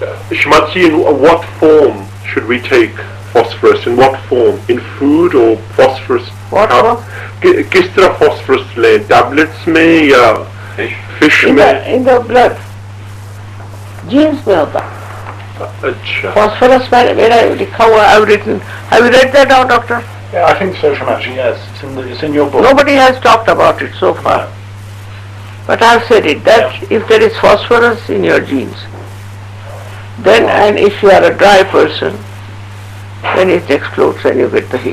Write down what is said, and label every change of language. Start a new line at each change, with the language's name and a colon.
English: Shrimatji, in what form should we take phosphorus? In what form? In food or phosphorus? What form?
Hindi: किस तरह phosphorus लें? Tablets में या fish में?
English: In the blood.
Hindi: Genes में होता. अच्छा.
English: Phosphorus where
Hindi: लिखा हुआ,
English: I have written. Have you read that out, doctor? Yeah, I think so, Shrimatji, yes. It's in your book. Nobody has talked about it so far. No. But I have said it, that if there is phosphorus in your genes, then, and if you are a dry person, then it explodes and you get the heat.